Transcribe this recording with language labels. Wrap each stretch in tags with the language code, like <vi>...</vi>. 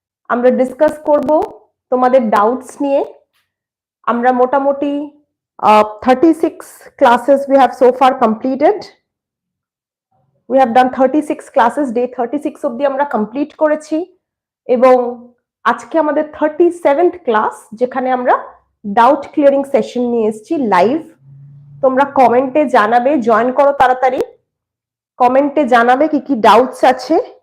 <bn>আমরা ডিসকাস করব তোমাদের ডাউটস নিয়ে। আমরা মোটামুটি</bn> <en>36 classes we have so far completed. We have done 36 classes, day 36</en> <bn>অবধি আমরা কমপ্লিট করেছি এবং আজকে আমাদের 37th ক্লাস, যেখানে আমরা ডাউট ক্লিয়ারিং সেশন নিয়ে এসেছি লাইভ। তোমরা কমেন্টে জানাবে, জয়েন করো তাড়াতাড়ি, কমেন্টে জানাবে কি কি ডাউটস আছে।</bn>